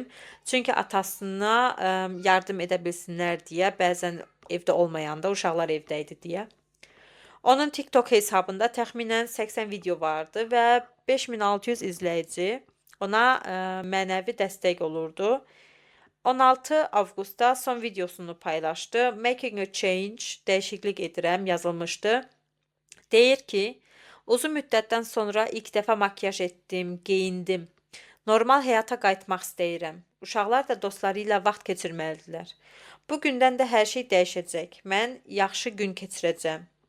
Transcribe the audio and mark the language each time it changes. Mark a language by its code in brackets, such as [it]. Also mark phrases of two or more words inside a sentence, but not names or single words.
[az] Çünki atasına yardım edə bilsinlər deyə, bəzən evdə olmayanda uşaqlar evdə idi deyə. Onun TikTok hesabında təxminən 80 video vardı və 5600 izləyici ona mənəvi dəstək olurdu. 16 avqustda son videosunu paylaşdı. [en] Making a change, [az] dəyişiklik edirəm yazılmışdı. Deyir ki, uzun müddətdən sonra ilk dəfə makyaj etdim, geyindim. Normal həyata qayıtmaq istəyirəm. Uşaqlar da dostları ilə vaxt keçirməlidirlər. Bu gündən də hər şey dəyişəcək. Mən yaxşı gün keçirəcəm.